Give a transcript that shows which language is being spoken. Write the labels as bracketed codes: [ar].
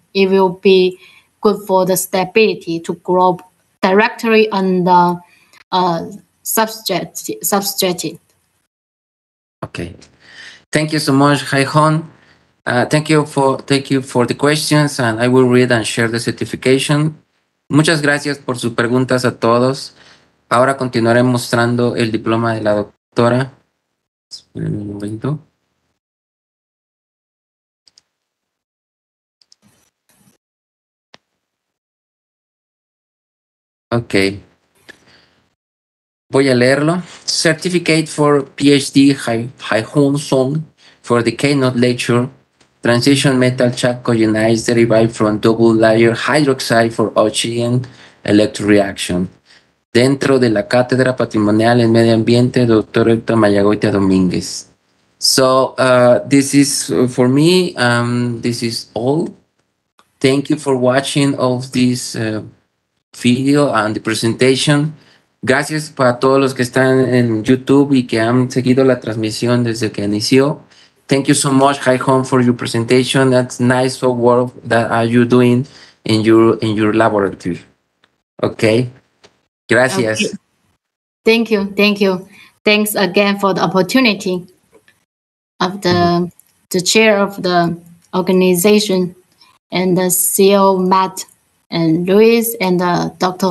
[en] It will be good for the stability to group directly on the substrate. Okay. Thank you so much, Haihong. Thank you for the questions, and I will read and share the certification. [es] Muchas gracias por sus preguntas a todos. Ahora continuaré mostrando el diploma de la doctora. Esperen un momento. [en] Ok. [es] Voy a leerlo. [en] Certificate for Ph.D. Haihong Zhong for the keynote lecture, Transition Metal Chalcogenides derived from Double Layered Hydroxide for Oxygen Electrode Reaction. [es] Dentro de la Cátedra Patrimonial en Medio Ambiente, Dr. [en] Héctor Mayagoitia Domínguez. So this is for me. This is all. Thank you for watching all this video and the presentation. [es] Gracias para todos los que están en YouTube y que han seguido la transmisión desde que inició. [en] Thank you so much, Haihong, for your presentation. That's nice work that are you doing in your laboratory. [es] Okay. Gracias. [en] Okay. Thank you. Thanks again for the opportunity of the chair of the organization and the CEO Matt and Luis and Dr.